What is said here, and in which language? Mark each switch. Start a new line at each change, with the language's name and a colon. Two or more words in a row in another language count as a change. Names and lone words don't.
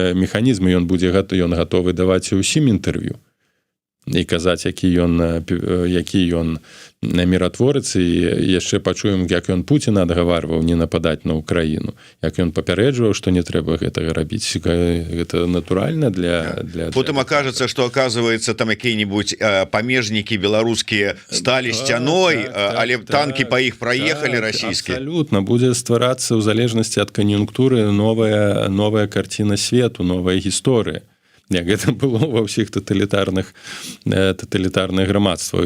Belarusian: Ён гатовы даваць усім інтэрв'ю. і казаць, які ён міратворец, і яшчэ пачуем, як ён Пуціна адгаварваў не нападаць на Украіну, як ён папярэджваў, што не трэба гэтага рабіць. Гэта натуральна для...
Russian: Потым окажется, что, оказывается, там какие-нибудь
Belarusian: памежнікі беларускія сталі сцяной, але
Russian: танки по іх проехали расійскія. Абсолютно.
Belarusian: Будзе стварацца ў залежнасці ад кан'юнктуры новая картина свету, новая гісторыя. Як гэта было ва ўсіх таталітарных грамадствах.